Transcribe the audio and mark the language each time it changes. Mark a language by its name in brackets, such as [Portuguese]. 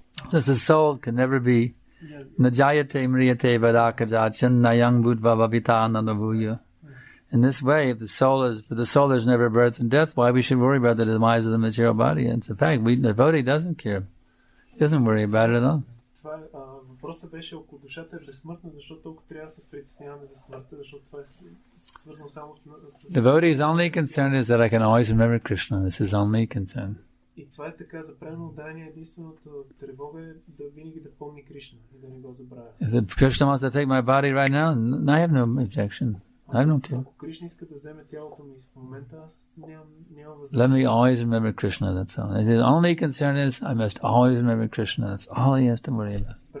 [English] Thus the soul can never be [Sanskrit] najayate mriyate vadakajachan nayang budva vavita anandavuya. [English] In this way, if for the soul there's never birth and death, why we should worry about the demise of the material body? And it's a fact, the devotee doesn't care. He doesn't worry about it at all. [Bulgarian] Въпросът беше, ако душата е безсмъртна, защо толкова трябва да се притесняваме за смъртта, защото това е свързано само с... [English] Devotee's only concern is that I can always remember Krishna. This is only concern. [Bulgarian] И това е така, за правилно отдание единствената тревога е да винаги да помни Кришна и да не го забравя. [English] If Krishna wants to take my body right now, I have no objection. I don't care. [Bulgarian] Ако Кришна иска да вземе тялото ми в момента, аз няма възможност. [English] Let me always remember Krishna, that's all. His only concern is I must always remember Krishna. That's all he has to worry about.